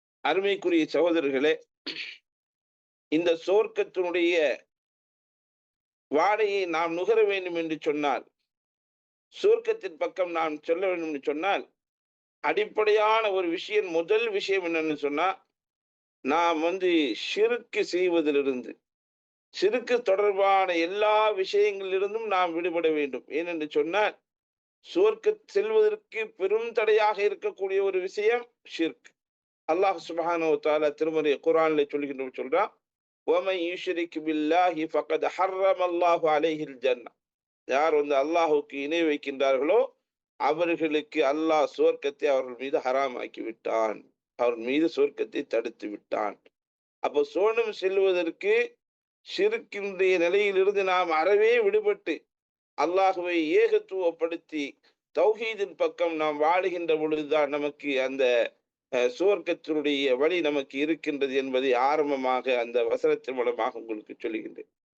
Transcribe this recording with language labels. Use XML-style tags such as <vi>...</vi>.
<ta>அருமைக்குரிய சகோதரர்களே, இந்த சொர்க்கத்தினுடைய வாடையை நாம் நுகர வேண்டும் என்று சொன்னால், சொர்க்கத்தின் பக்கம் நாம் சொல்ல வேண்டும் என்று சொன்னால், அடிப்படையான ஒரு விஷயம், முதல் விஷயம் என்னன்னு சொன்னா, நாம் ஷிர்க் செய்வதிலிருந்து, ஷிர்க் தொடர்பான எல்லா விஷயங்களிலிருந்தும் நாம் விடுபட வேண்டும். ஏனென்று சொன்னால், சொர்க்க செல்வதற்கு பெரும் தடையாக இருக்கக்கூடிய ஒரு விஷயம் ஷிர்க். அல்லாஹ் சுப்ஹானஹு வ தஆலா திருமறை குர்ஆனிலே சொல்றான்,</ta> <ar>وَمَنْ يُشْرِكْ بِاللَّهِ فَقَدْ حَرَّمَ اللَّهُ عَلَيْهِ الْجَنَّةَ.</ar> <ta>யார் அல்லாஹ்வுக்கு இணை வைக்கின்றார்களோ அவர்களுக்கு அல்லாஹ் சொர்க்கத்தை அவர்கள் மீது ஹராமாக்கி விட்டான், அவர்கள் மீது சொர்க்கத்தை தடுத்து விட்டான். அப்போ சோனம் செல்வதற்கு ஷிர்க்கினுடைய நிலையிலிருந்து நாம் அறவே விடுபட்டு அல்லாஹுவை ஏகத்துவப்படுத்தி தௌஹீதின் பக்கம் நாம் வாழுகின்ற பொழுதுதான் நமக்கு அந்த சுவர்க்கத்தினுடைய வழி நமக்கு இருக்கின்றது என்பதை ஆரம்பமாக அந்த வசனத்தின் மூலமாக உங்களுக்கு சொல்லுகின்றேன்.</ta>